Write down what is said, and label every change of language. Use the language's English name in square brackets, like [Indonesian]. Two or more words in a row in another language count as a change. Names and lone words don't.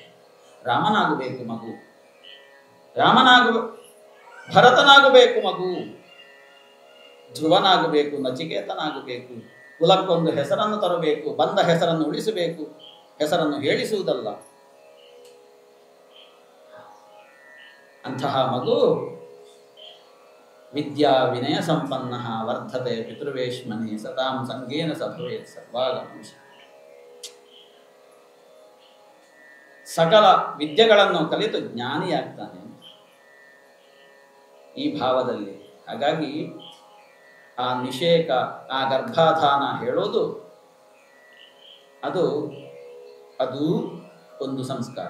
[Kannada] ರಾಮನಾಗಬೇಕು ಮಗು, ಭರತನಾಗಬೇಕು ಮಗು, ಧ್ರುವನಾಗಬೇಕು, ನಚಿಕೇತನಾಗಬೇಕು, ಕುಲಕ್ಕೊಂದು ಹೆಸರನ್ನು ತರಬೇಕು, ಬಂದ ಹೆಸರನ್ನು ಉಳಿಸಬೇಕು, ಹೆಸರನ್ನು ಹೇಳಿಸುವುದಲ್ಲ. ಅಂತಹ ಮಗು [Sanskrit] ವಿದ್ಯಾ ವಿನಯ ಸಂಪನ್ನ ವರ್ಧತೆ ಪಿತೃವೇಶ್ಮನಿ ಸತಾಂ ಸಂಗೇನ ಸಭವೇತ್ ಸರ್ವಾಗಮಂಶ. [Kannada] ಸಕಲ ವಿದ್ಯೆಗಳನ್ನು ಕಲಿತು ಜ್ಞಾನಿಯಾಗ್ತಾನೆ ಈ ಭಾವದಲ್ಲಿ. ಹಾಗಾಗಿ ಆ ನಿಷೇಕ, ಆ ಗರ್ಭಾಧಾನ ಹೇಳೋದು ಅದು ಅದು ಒಂದು ಸಂಸ್ಕಾರ.